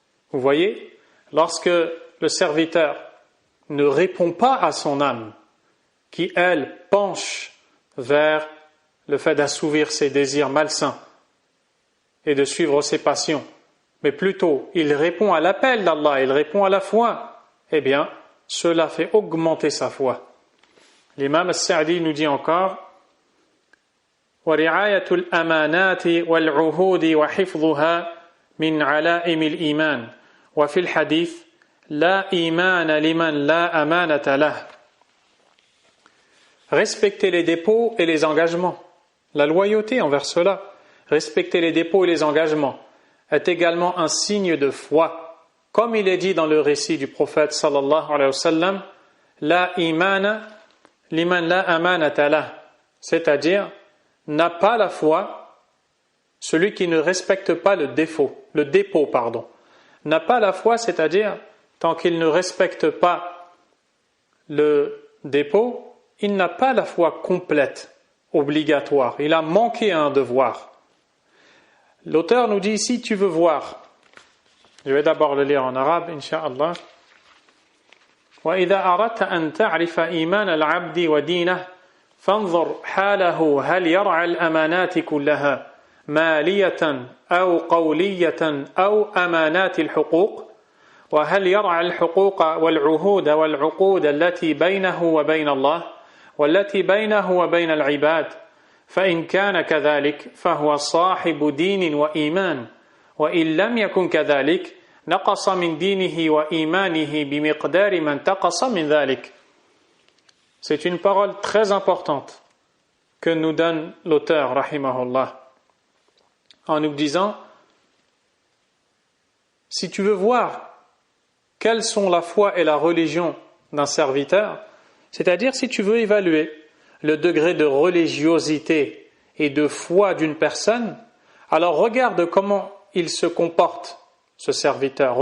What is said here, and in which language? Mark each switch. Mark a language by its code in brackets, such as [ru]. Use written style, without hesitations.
[fr] Vous voyez, lorsque le serviteur ne répond pas à son âme, qui, elle, penche vers le fait d'assouvir ses désirs malsains et de suivre ses passions, mais plutôt il répond à l'appel d'Allah, il répond à la foi, eh bien, cela fait augmenter sa foi. L'imam al-Sa'di nous dit encore: [ar] وَرِعَايَةُ الْأَمَانَاتِ وَالْعُهُودِ وَحِفْظُهَا مِنْ عَلَائِمِ الْإِيمَانِ وَفِي الْحَدِيثِ لَا إِيمَانَ لِمَنْ لَا أَمَانَةَ لَهُ. [fr] Respecter les dépôts et les engagements, la loyauté envers cela, respecter les dépôts et les engagements, est également un signe de foi. Comme il est dit dans le récit du prophète sallallahu alayhi wa sallam: [ar] La imana liman la amanata lah, [fr] c'est-à-dire n'a pas la foi celui qui ne respecte pas le dépôt, n'a pas la foi, c'est-à-dire tant qu'il ne respecte pas le dépôt, il n'a pas la foi complète, obligatoire. Il a manqué à un devoir. L'auteur nous dit ici: tu veux voir. Je vais d'abord le lire en arabe, incha'Allah. [ar] وَإِذَا أَرَدْتَ أَن تَعْرِفَ إِيمَانَ الْعَبْدِ وَدِينَهُ فَانظُرْ حَالَهُ هَلْ يَرْعَى الْأَمَانَاتِ كُلَّهَا مالية أو قولية أو أمانات الحقوق وهل يرعى الحقوق والعهود والعقود التي بينه وبين الله والتي بينه وبين العباد فإن كان كذلك فهو صاحب دين وإيمان وإن لم يكن كذلك نقص من دينه وإيمانه بمقدار ما انتقص من ذلك. [fr] C'est une parole très importante que nous donne l'auteur, rahimahullah, en nous disant, si tu veux voir quelles sont la foi et la religion d'un serviteur, c'est-à-dire si tu veux évaluer le degré de religiosité et de foi d'une personne, alors regarde comment il se comporte, ce serviteur.